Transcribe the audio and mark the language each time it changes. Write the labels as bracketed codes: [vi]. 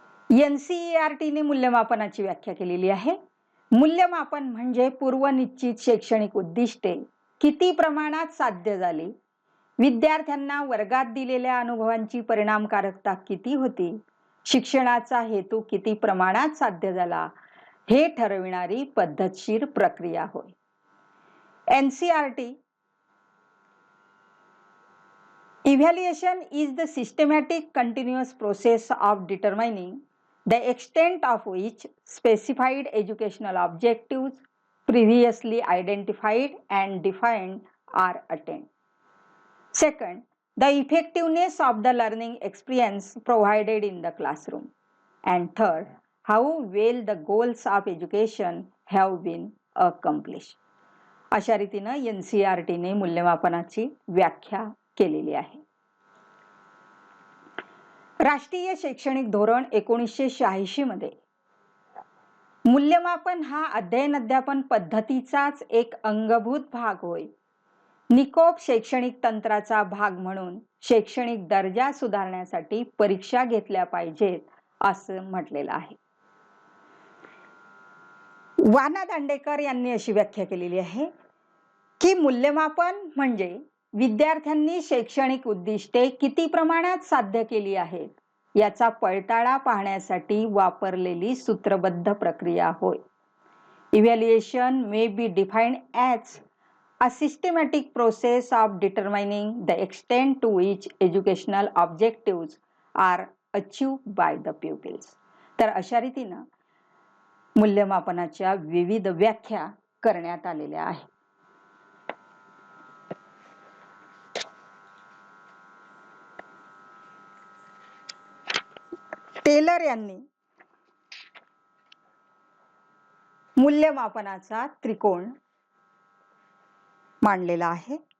[mr] NCERT ने मूल्यमापनाची व्याख्या केलेली आहे. मूल्यमापन म्हणजे पूर्वनिश्चित शैक्षणिक उद्दिष्टे किती प्रमाणात साध्य झाली, विद्यार्थ्यांना वर्गात दिलेल्या अनुभवांची परिणामकारकता किती होती, शिक्षणाचा हेतू किती प्रमाणात साध्य झाला हे ठरविणारी पद्धतशीर प्रक्रिया होय. [en] NCERT Evaluation is the systematic continuous process of determining the extent of which specified educational objectives previously identified and defined are attained. Second, the effectiveness of the learning experience provided in the classroom. And third, how well the goals of education have been accomplished. [mr] अशा रीतीने NCERT ने मूल्यमापनाची व्याख्या केलेली आहे. राष्ट्रीय शैक्षणिक धोरण 1986 मध्ये मूल्यमापन हा अध्ययन अध्यापन पद्धतीचाच एक अंगभूत भाग होय. निकोप शैक्षणिक तंत्राचा भाग म्हणून शैक्षणिक दर्जा सुधारण्यासाठी परीक्षा घेतल्या पाहिजेत असं म्हटलेलं आहे. वाना दांडेकर यांनी अशी व्याख्या केलेली आहे की मूल्यमापन म्हणजे विद्यार्थ्यांनी शैक्षणिक उद्दिष्टे किती प्रमाणात साध्य केली आहेत याचा पडताळा पाहण्यासाठी वापरलेली सूत्रबद्ध प्रक्रिया होय. [en] Evaluation may be defined as a systematic process of determining the extent to which educational objectives are achieved by the pupils. [mr] तर अशा रीतीने मूल्यमापनाच्या विविध व्याख्या करण्यात आलेल्या आहेत. टेलर यांनी मूल्यमापनाचा त्रिकोण मांडलेला आहे.